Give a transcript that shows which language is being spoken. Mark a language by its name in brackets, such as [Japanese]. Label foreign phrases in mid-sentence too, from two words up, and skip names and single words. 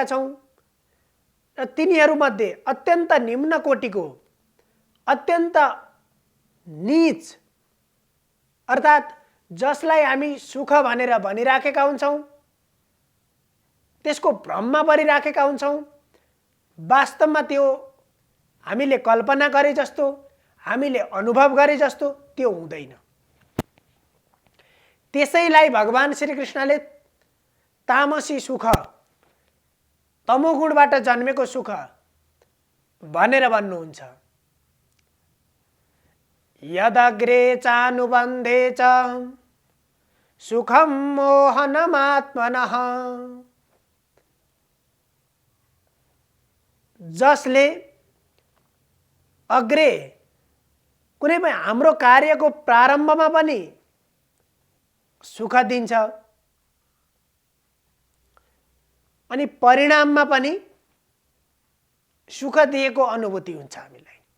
[Nepali] छौं र तिनीहरूमध्ये अत्यन्त निम्न कोटिको, अत्यन्त नीच अर्थात जसलाई हामी सुख भनेर भनिराखेका हुन्छौं, त्यसको भ्रममा परिराखेका हुन्छौं, वास्तवमा त्यो हामीले कल्पना गरे जस्तो, हामीले अनुभव गरे जस्तो त्यो हुँदैन। त्यसैलाई भगवान श्री कृष्णले तामसी सुख, तमोगुणबाट जन्मेको सुख भनेर भन्नुहुन्छ। [Sanskrit] यदग्रे चानुबन्धे च सुखम मोहनमात्मनः। [Nepali] जसले अग्रे कुनै पनि हाम्रो कार्यको प्रारम्भमा पनि सुख दिन्छ अनि परिणाममा पनि सुख दिएको अनुभूति हुन्छ हामीलाई।